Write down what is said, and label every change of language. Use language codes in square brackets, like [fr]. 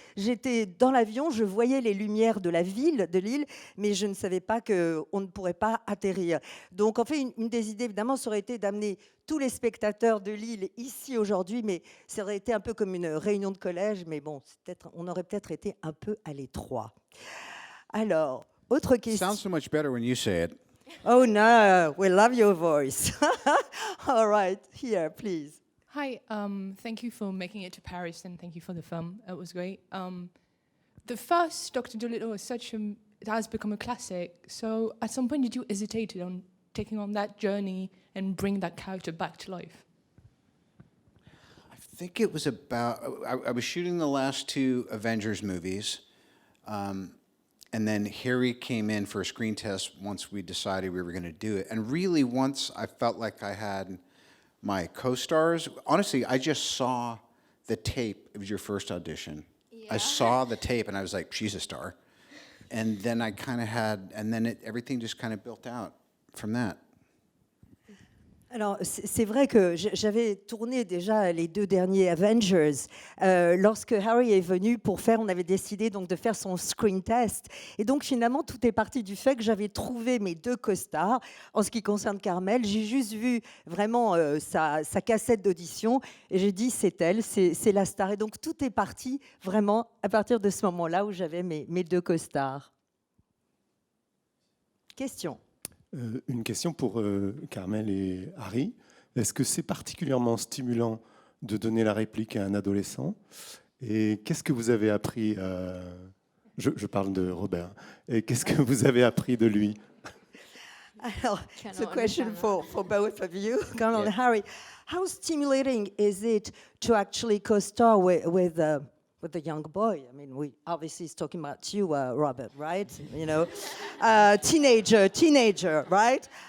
[fr] J'étais dans l'avion, je voyais les lumières de l'île, mais je ne savais pas qu'on ne pourrait pas atterrir. Donc, en fait, une des idées, évidemment, ça aurait été d'amener tous les spectateurs de l'île ici aujourd'hui, mais ça aurait été un peu comme une réunion de collège. Mais bon, on aurait peut-être été un peu à l'étroit. Alors, autre question. [en] Sounds so much better when you say it. Oh no, we love your voice. All right, here, please. Hi, thank you for making it to Paris and thank you for the film. It was great. The first Dr. Dolittle is it has become a classic. So at some point, did you hesitate on taking on that journey and bring that character back to life? I think it was about, I was shooting the last two Avengers movies, and then Harry came in for a screen test once we decided we were going to do it. And really, once I felt like I had my co-stars, honestly, I just saw the tape. It was your first audition. I saw the tape, and I was like, she's a star. And then I kind of had, and then everything just kind of built out from that. [fr] Alors, c'est vrai que j'avais tourné déjà les 2 derniers Avengers. Lorsque Harry est venu on avait décidé donc de faire son screen test. Et donc, finalement, tout est parti du fait que j'avais trouvé mes 2 co-stars. En ce qui concerne Carmel, j'ai juste vu vraiment sa cassette d'audition et j'ai dit, c'est elle, c'est la star. Et donc, tout est parti vraiment à partir de ce moment-là où j'avais mes 2 co-stars. Question. Une question pour Carmel et Harry. Est-ce que c'est particulièrement stimulant de donner la réplique à un adolescent? Et qu'est-ce que vous avez appris je parle de Robert. Et qu'est-ce que vous avez appris de lui? [en] Alors, it's a question for both of you, Carmel and Harry. How stimulating is it to actually co-star with the young boy? I mean, we obviously is talking about you, Robert, right? You know, teenager, right?